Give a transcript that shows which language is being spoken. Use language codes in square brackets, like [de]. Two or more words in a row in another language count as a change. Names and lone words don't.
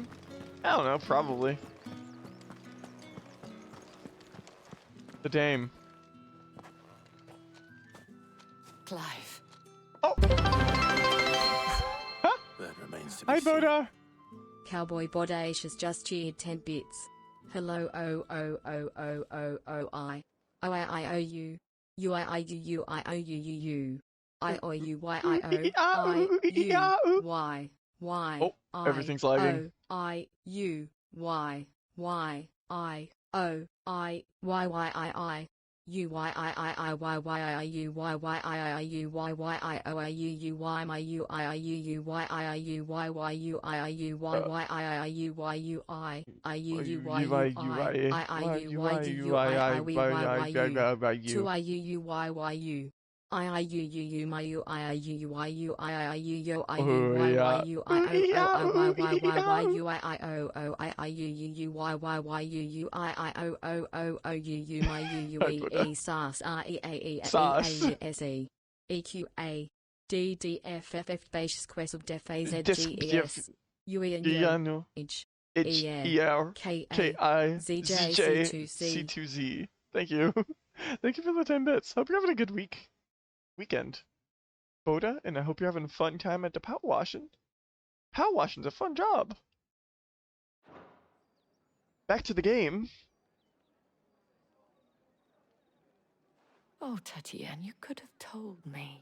[en] I don't know, probably. The Dame. Clive. Oh! That remains to be Hi, seen. Boda! Cowboy Bodacious has just cheered 10 bits. Hello O-O-O-O-O-O-I. O-I-I-O-U. U-I-I-U-U-I-O-U-U-U. I-O-U-Y-I-O-I-U-Y. Y. Oh, everything's lagging. O-I-U-Y-Y-I-O-I-Y-Y-I-I. U-Y-I-I-I-Y-Y-I-I-U-Y-Y-I-I-U-Y-Y-I-I-U-Y my U-I-I-U-Y-U-Y-I-I-U-Y-Y-U-I-I-U-Y-I-I-U-Y-Y-U. To I-U-U-Y-Y-U. I-I-U-U-U my U-I-I-U-Y-U-I-U-I-U-I-U-I-U-I-I-O-O-Y-Y-Y-U-I-I-O-O-O-U-U my U-E-E-SAS-R-E-A-E-A-S-E E-Q-A D-D-F-F-F-Basis Quest of Def-A-Z-G-E-S U-E-N-H-E-R-K-I-Z-J-C2-Z. Thank you. Thank you for the 10 bits. Hope you're having a good weekend, Boda, and I hope you're having a fun time at the power washing. Power washing's a fun job. Back to the game. Oh, Tatiana, you could have told me.